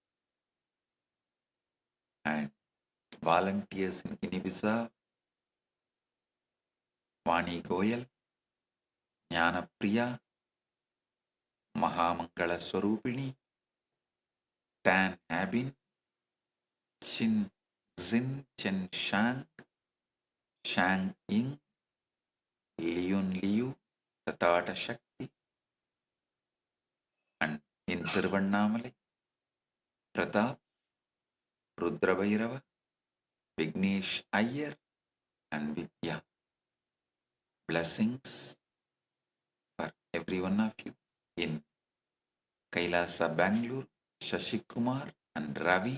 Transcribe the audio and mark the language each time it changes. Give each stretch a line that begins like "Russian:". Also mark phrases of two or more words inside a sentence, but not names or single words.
English: and volunteers in Guinea-Bissau, Vani Goyal, Jnana Priya, Mahamangala Swarupini, Tan Abin, Chin Zin Chen Shang, Shang Ying, Liun Liu, Tatata Shakti, and in Tiruvannamalai, Pratap, Rudra Bhairava, Vignesh Iyer, and Vidya. Blessings for every one of you in Kailasa, Bangalore, Shashi Kumar and Ravi.